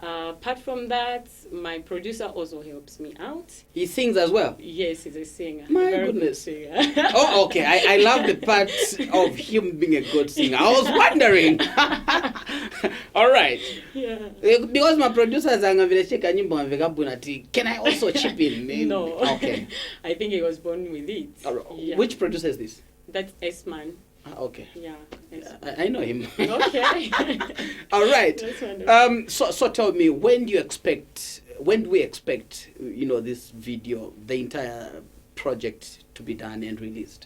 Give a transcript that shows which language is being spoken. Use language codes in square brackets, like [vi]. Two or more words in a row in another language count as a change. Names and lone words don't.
[en] Apart from that, my producer also helps me out. He sings as well. Yes, he's a singer. My a very goodness. Good singer. Oh, okay. I love the part of him being a good singer. I was wondering. All right. Yeah. Because my producer [ny] angavile nyimbo ngavekabuna ati, [en] can I also chip in? No. Okay. I think he was born with it. All right. Yeah. Which producer is this? That's S-Man. Okay. Yeah. S-Man. I know him. Okay. All right. That's wonderful. So tell me, when do we expect, this video, the entire project to be done and released?